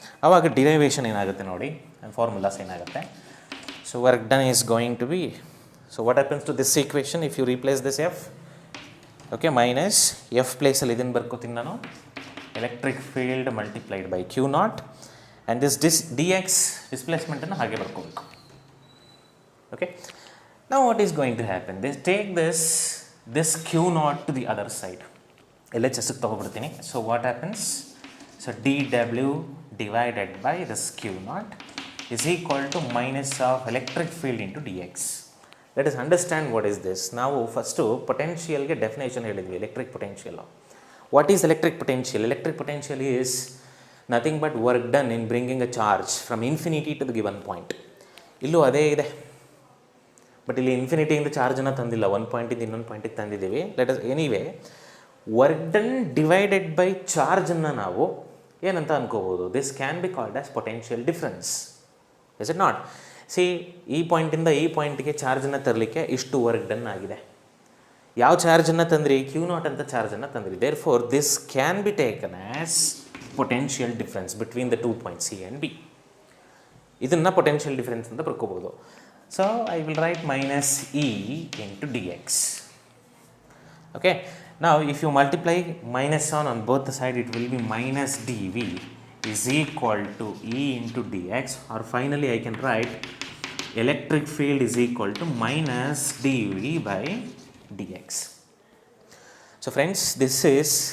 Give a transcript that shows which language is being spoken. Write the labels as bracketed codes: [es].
[kn] ಆವಾಗ ಡಿರೈವೇಷನ್ ಏನಾಗುತ್ತೆ ನೋಡಿ, ಫಾರ್ಮುಲಾಸ್ ಏನಾಗುತ್ತೆ. [en] So work done is going to be, so what happens to this equation if you replace this F? [kn] Okay, minus F ಪ್ಲೇಸಲ್ಲಿ ಇದನ್ನು ಬರ್ಕೋತೀನಿ ನಾನು, [en] electric field multiplied by q naught, [kn] and this D X ಡಿಸ್ಪ್ಲೇಸ್ಮೆಂಟನ್ನು ಹಾಗೆ ಬರ್ಕೋಬೇಕು. [en] Okay, now what is going to happen? They take this q naught to the other side. [kn] LHS ತಗೊಬಿಡ್ತೀನಿ. [en] So what happens? So dw divided by this q naught is equal to minus of electric field into dx. Let us understand what is this. [kn] ನಾವು first ಪೊಟೆನ್ಷಿಯಲ್ಗೆ definition ಹೇಳಿದ್ವಿ, electric potential. [en] What is electric potential? Electric potential is nothing but work done in bringing a charge from infinity to the given point. [kn] ಇಲ್ಲೂ ಅದೇ ಇದೆ, but ಇಲ್ಲಿ ಇನ್ಫಿನಿಟಿಯಿಂದ ಚಾರ್ಜನ್ನು ತಂದಿಲ್ಲ, ಒಂದು ಪಾಯಿಂಟಿಂದ ಇನ್ನೊಂದು ಪಾಯಿಂಟಿಗೆ ತಂದಿದ್ದೀವಿ. [en] let us anyway work done divided by ಚಾರ್ಜನ್ನು [kn] ನಾವು ಏನಂತ ಅನ್ಕೋಬೋದು? [en] This can be called as potential difference. Is it not? [kn] C, ಈ ಪಾಯಿಂಟಿಂದ ಈ ಪಾಯಿಂಟಿಗೆ ಚಾರ್ಜನ್ನು ತರಲಿಕ್ಕೆ ಇಷ್ಟು ವರ್ಕ್ ಡನ್ ಆಗಿದೆ. ಯಾವ ಚಾರ್ಜನ್ನು ತಂದ್ರಿ? ಕ್ಯೂ ನಾಟ್ ಅಂತ ಚಾರ್ಜನ್ನು ತಂದ್ರಿ. [en] Therefore this can be taken as potential difference between the 2 points C and B. [kn] ಇದನ್ನು ಪೊಟೆನ್ಷಿಯಲ್ ಡಿಫ್ರೆನ್ಸ್ ಅಂತ ಬರ್ಕೋಬೋದು. [en] So I will write minus E into dx. Okay, now if you multiply minus on both the side, it will be minus dv is equal to E into dx, or finally I can write electric field is equal to minus dv by dx. So friends, this is